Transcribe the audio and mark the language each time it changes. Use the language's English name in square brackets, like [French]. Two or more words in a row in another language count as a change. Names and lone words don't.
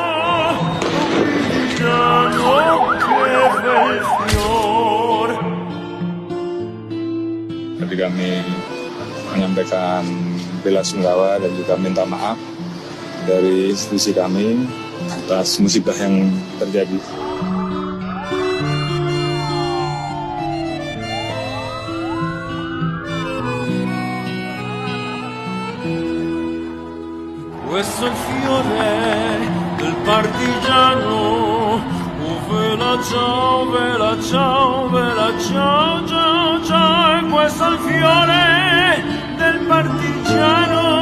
[Indonesian] Jadi kami menyampaikan bela sungkawa dan juga minta maaf dari institusi kami atas musibah yang terjadi. [Italian] Questo è il fiore del partigiano, vela ciao, vela ciao, vela ciao, ciao, ciao, e questo è il fiore del partigiano.